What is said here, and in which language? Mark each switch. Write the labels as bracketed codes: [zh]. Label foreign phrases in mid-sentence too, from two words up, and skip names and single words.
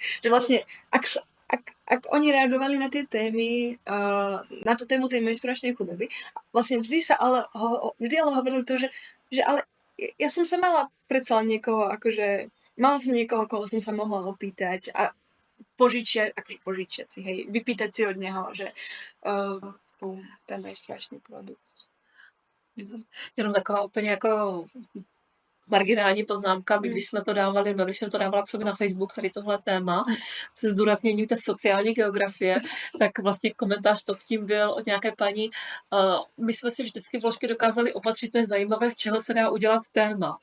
[sk] Že vlastne, ak oni reagovali na tie témy, na tú tému tej menštruačnej chudoby, vlastne vždy ale hovorili to, že ale ja som sa mala predsa len niekoho, akože mala som niekoho, koho som sa mohla opýtať a požičiať si, hej, vypýtať si od neho, že ten menštruačný produkt. [cs] Jenom taková úplně jako marginální poznámka, když jsme to dávali, když jsem to dávala k sobě na Facebook, tady tohle téma, se zdůrazněním té sociální geografie, tak vlastně komentář pod tím byl od nějaké paní, my jsme si vždycky vložky dokázali opatřit, to je zajímavé, z čeho se dá udělat téma.